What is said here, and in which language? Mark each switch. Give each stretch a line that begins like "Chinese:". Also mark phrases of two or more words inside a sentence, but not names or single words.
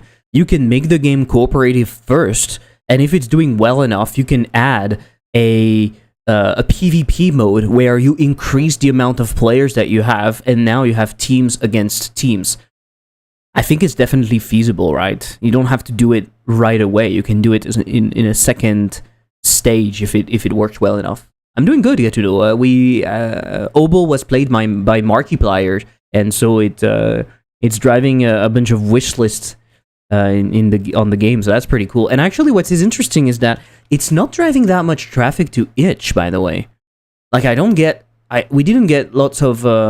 English: You can make the game cooperative first, and if it's doing well enough, you can add a PvP mode where you increase the amount of players that you have, and now you have teams against teams. I think it's definitely feasible, right? You don't have to do it right away. You can do it in a second stage if it works well enough. I'm doing good, Gatudo. O.B.O.L was played by Markiplier, and so it's driving a bunch of wish lists on the game, so that's pretty cool. And actually, what is interesting is that it's not driving that much traffic to itch. By the way, like we didn't get lots of.